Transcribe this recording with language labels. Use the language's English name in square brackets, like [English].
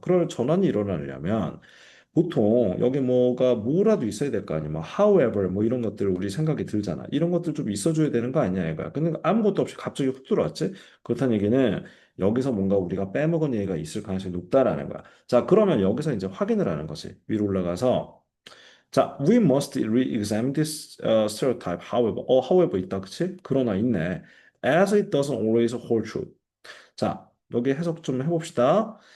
[Korean] 그럴 전환이 일어나려면 보통 여기 뭐라도 있어야 될 거 아니야. 뭐 however 뭐 이런 것들 우리 생각이 들잖아. 이런 것들 좀 있어줘야 되는 거 아니냐 이거야. 근데 아무것도 없이 갑자기 훅 들어왔지. 그렇다는 얘기는 여기서 뭔가 우리가 빼먹은 얘기가 있을 가능성이 높다라는 거야. 자, 그러면 여기서 이제 확인을 하는 거지. 위로 올라가서 자, [English] we must re-examine this stereotype. [Korean] However 있다, 그치? 그러나 있네. [English] As it doesn't always hold true. [Korean] 자, 여기 해석 좀 해봅시다.